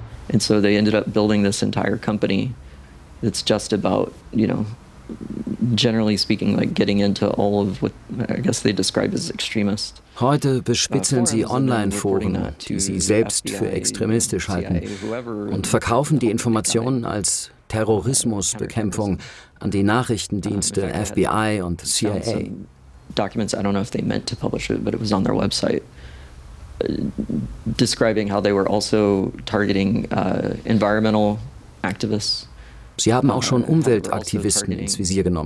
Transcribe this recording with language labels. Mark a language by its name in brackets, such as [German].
[English] And so they ended up building this entire company that's just about, you know, generally speaking, like getting into all of what I guess they describe as extremist. [German] Heute bespitzeln sie Online-Foren, die sie selbst für extremistisch halten, und verkaufen die Informationen als Terrorismusbekämpfung an die Nachrichtendienste FBI und CIA. [English] Documents, I don't know if they meant to publish it, but it was on their website, describing how they were also targeting environmental activists. [German] Sie haben auch schon Umweltaktivisten ins Visier genommen.